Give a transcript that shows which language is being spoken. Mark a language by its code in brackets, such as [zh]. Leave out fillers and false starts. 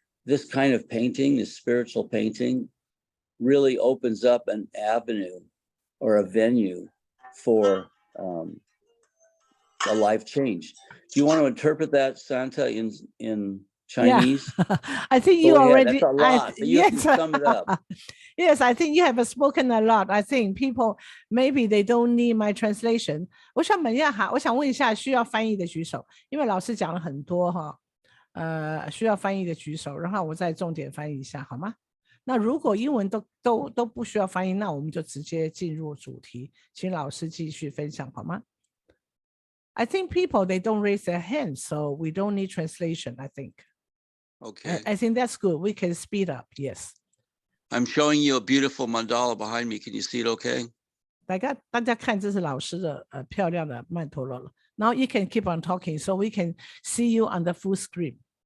[en] This kind of painting, this spiritual painting, really opens up an avenue or a venue for a life change. Do you want to interpret that, Santa, in Chinese? Yeah, I think you Go ahead. already. That's a lot, but you can Yes, sum it up. yes, I think you have spoken a lot. I think people maybe they don't need my translation. [zh] 我想问一下哈，我想问一下需要翻译的举手，因为老师讲了很多哈，需要翻译的举手，然后我再重点翻译一下好吗？那如果英文都不需要翻译，那我们就直接进入主题，请老师继续分享好吗？ [en] I think people they don't raise their hands, so we don't need translation. I think. Okay. I think that's good. We can speed up. Yes. I'm showing you a beautiful mandala behind me. Can you see it okay? [zh] 大家看，这是老师的漂亮的曼陀罗了。 [en] Now you can keep on talking, so we can see you on the full screen.